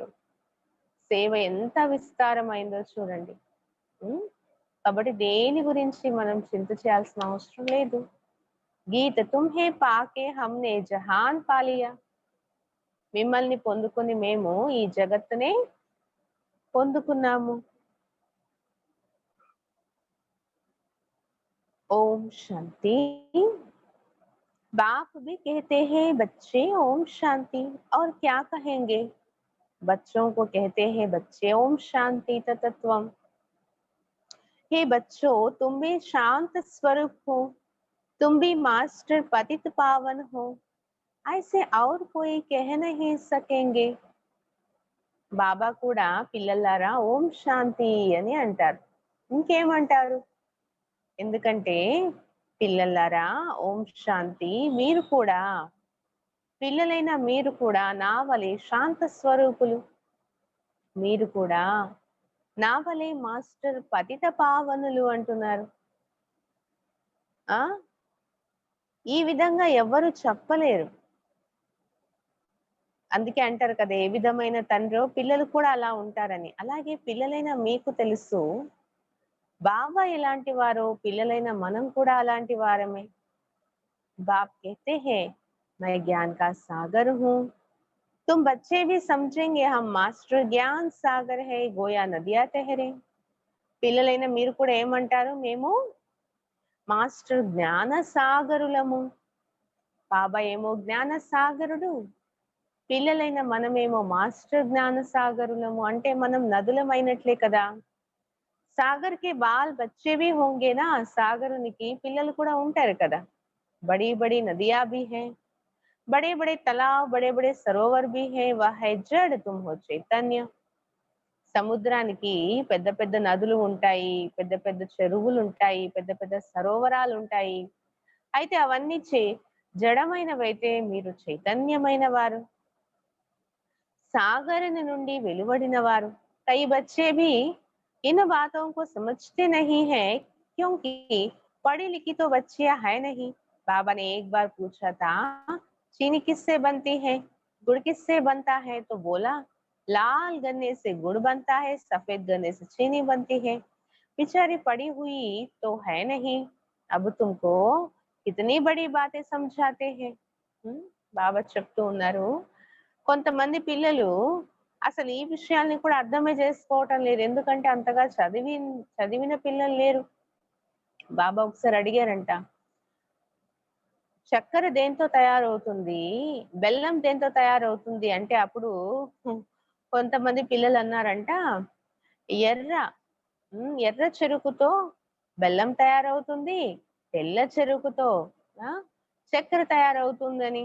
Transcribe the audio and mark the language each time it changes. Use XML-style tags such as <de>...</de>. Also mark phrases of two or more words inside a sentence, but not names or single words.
<te>సేవ ఎంత విస్తారమైందో చూడండి. కాబట్టి దేని గురించి మనం చింత చేయాల్సిన అవసరం లేదు. గీత</te> <hi>तुम्हे पाके हमने जहान पालिया,</hi> <te>మిమ్మల్ని పొందుకొని మేము ఈ జగత్తునే పొందుకున్నాము.</te> <hi>ओम शांति. बाप भी कहते हैं बच्चे ओम शांति, और क्या कहेंगे? बच्चों को कहते हैं बच्चे ओम शांति तत्वम. हे बच्चों, तुम भी शांत स्वरूप हो, तुम भी मास्टर पतित पावन हो, ऐसे और कोई कह नहीं सकेंगे.</hi> <te>బాబా కూడా పిల్లలారా ఓం శాంతి అని అంటారు. ఇంకేమంటారు? ఎందుకంటే పిల్లలారా ఓం శాంతి, మీరు కూడా, పిల్లలైన మీరు కూడా నా వలె శాంత స్వరూపులు, మీరు కూడా నా వలె మాస్టర్ పతిత పావనులు అంటున్నారు. ఈ విధంగా ఎవరు చెప్పలేరు. అందుకే అంటారు కదా, ఏ విధమైన తండ్రో పిల్లలు కూడా అలా ఉంటారని. అలాగే పిల్లలైన మీకు తెలుసు బాబా ఎలాంటి వారో, పిల్లలైన మనం కూడా అలాంటి వారమే.</te> <hi>बाप कहते हैं मैं ज्ञान का सागर हूँ, तुम बच्चे भी समझेंगे हम मास्टर ज्ञान सागर है, गोया नदिया ठहरे.</hi> <te>పిల్లలైన మీరు కూడా ఏమంటారు? మేము మాస్టర్ జ్ఞాన సాగరులము. బాబా ఏమో జ్ఞాన సాగరుడు, పిల్లలైన మనమేమో మాస్టర్ జ్ఞాన సాగరులము. అంటే మనం నదులమైనట్లే కదా.</te> <hi>सागर कि बाल बच्चे भी होंगे ना,</hi> <te>సాగరునికి పిల్లలు కూడా ఉంటారు కదా.</te> <hi>బड़ी बड़ी नदियां भी हैं, बड़े बड़े तालाब, बड़े बड़े सरोवर भी है, वह है जड़, तुम हो చైతన్య.</hi> <te>సముద్రానికి పెద్ద పెద్ద నదులు ఉంటాయి, పెద్ద పెద్ద చెరువులు ఉంటాయి, పెద్ద పెద్ద సరోవరాలు ఉంటాయి. అయితే అవన్నీ జడమైనవైతే మీరు చైతన్యమైన వారు, సాగరని నుండి వెలువడిన వారు.</te> <hi>कई बच्चे भी इन बातों को समझते नहीं है, क्योंकि पढ़ी लिखी तो बच्चियां है नहीं. बाबा ने एक बार पूछा था, चीनी किससे बनती है, गुड़ किससे बनता है, तो बोला लाल गन्ने से गुड़ बनता है, सफेद गन्ने से चीनी बनती है. बेचारी पढ़ी हुई तो है नहीं, अब तुमको कितनी बड़ी बातें समझाते हैं.</hi> <te>బాబా చెప్తూ ఉన్నారు, కొంతమంది పిల్లలు అసలు ఈ విషయాల్ని కూడా అర్థమే చేసుకోవటం లేదు, ఎందుకంటే అంతగా చదివిన పిల్లలు లేరు. బాబా ఒకసారి అడిగారంట, చక్కెర దేంతో తయారవుతుంది, బెల్లం దేంతో తయారవుతుంది అంటే అప్పుడు కొంతమంది పిల్లలు అన్నారంట, ఎర్ర ఎర్ర చెరుకుతో బెల్లం తయారవుతుంది, తెల్ల చెరుకుతో చక్కెర తయారవుతుందని.</te>